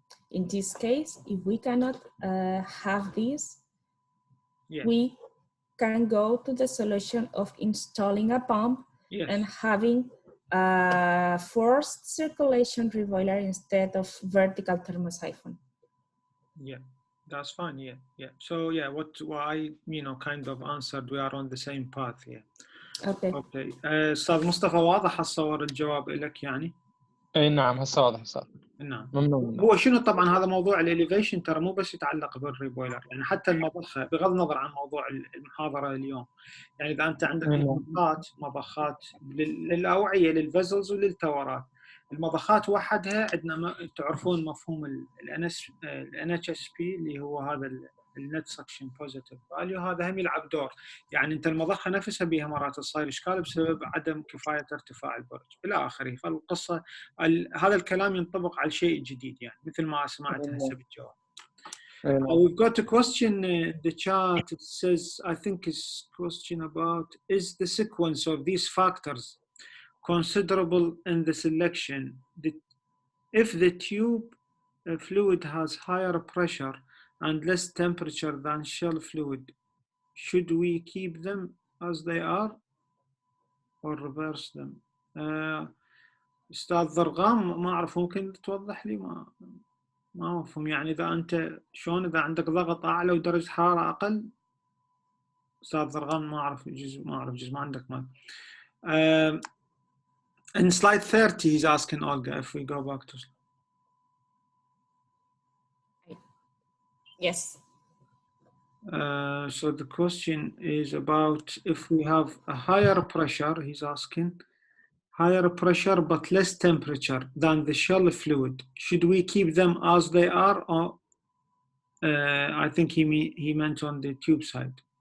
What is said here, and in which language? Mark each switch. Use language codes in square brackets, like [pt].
[en] In this case, if we cannot have this, we can go to the solution of installing a pump and having a forced circulation reboiler instead of vertical thermosiphon. Yeah, that's fine. Yeah. So what I kind of answered, we are on the same path. Okay. [ar] استاذ مصطفى، واضح الصور الجواب لك يعني؟ اي نعم هسه واضح صار. نعم. ممنون. هو شنو طبعا هذا موضوع الاليفيشن ترى مو بس يتعلق بالريبويلر، يعني حتى المضخه بغض النظر عن موضوع المحاضره اليوم، يعني اذا انت عندك مضخات للاوعيه للفيزلز وللتورات. المضخات وحدها عندنا تعرفون مفهوم ال NHSP اللي هو هذا النت سكشن بوزيتيف فاليو، هذا هم يلعب دور. يعني انت المضخه نفسها بها مرات تصير اشكال بسبب عدم كفايه ارتفاع البرج الى اخره. فالقصه هذا الكلام ينطبق على الشيء الجديد، يعني مثل ما سمعت هسه بالجواب. [en] We've got a question in the chat. It says, I think it's question about, is the sequence of these factors considerable in the selection? If the tube fluid has higher pressure and less temperature than shell fluid, should we keep them as they are or reverse them? [ar] أستاذ ضرغام ما أعرف، ممكن توضح لي؟ ما مفهوم يعني إذا أنت شلون إذا عندك ضغط أعلى ودرجة حرارة أقل. أستاذ ضرغام ما أعرف جزء ما عندك مال. [en] In slide 30 he's asking Olga if we go back to slide. Yes. So the question is about if we have a higher pressure, he's asking, higher pressure but less temperature than the shell fluid, should we keep them as they are, or I think he meant on the tube side.